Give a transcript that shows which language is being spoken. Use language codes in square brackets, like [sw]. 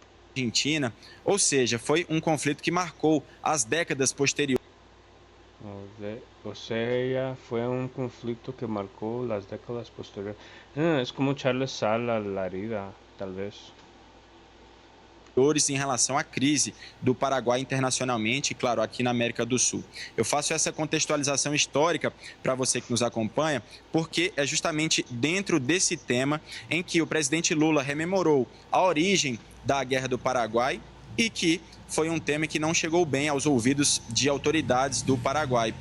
[pt] Argentina, ou seja, foi um conflito que marcou as décadas posteriores. [es] O sea, fue un conflicto que marcó las décadas posteriores. Es como echarle sal a la herida, tal vez. [pt] Em relação à crise do Paraguai internacionalmente e, claro, aqui na América do Sul. Eu faço essa contextualização histórica para você que nos acompanha, porque é justamente dentro desse tema em que o presidente Lula rememorou a origem da Guerra do Paraguai e que foi um tema que não chegou bem aos ouvidos de autoridades do Paraguai.